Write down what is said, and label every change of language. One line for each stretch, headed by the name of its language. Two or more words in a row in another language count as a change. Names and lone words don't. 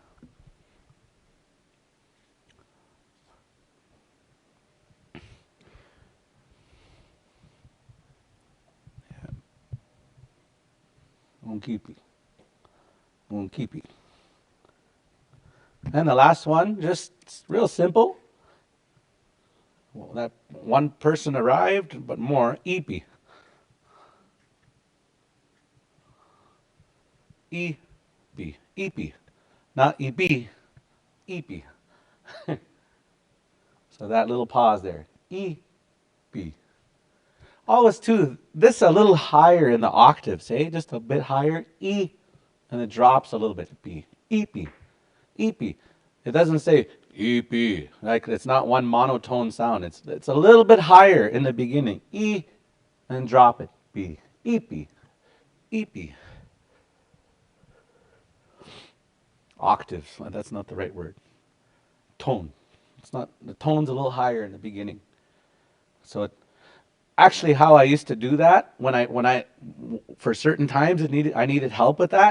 Lakota: Unkipi. Unkipi.
English: And the last one, just real simple. Well, that one person arrived, but more.
Lakota: Ipi. Ipi. Ipi.
English: Not Ipi. Ipi. So that little pause there.
Lakota: Ipi.
English: Always too, this a little higher in the octaves, eh? Just a bit higher. E. And it drops a little bit.
Lakota: B. Epi. Epi.
English: It doesn't say epi. Like it's not one monotone sound. It's a little bit higher in the beginning. E. And drop it.
Lakota: B. Epi. Epi.
English: Octaves. That's not the right word. Tone. It's not. The tone's a little higher in the beginning. So it, actually, how I used to do that when I for certain times I needed help with that.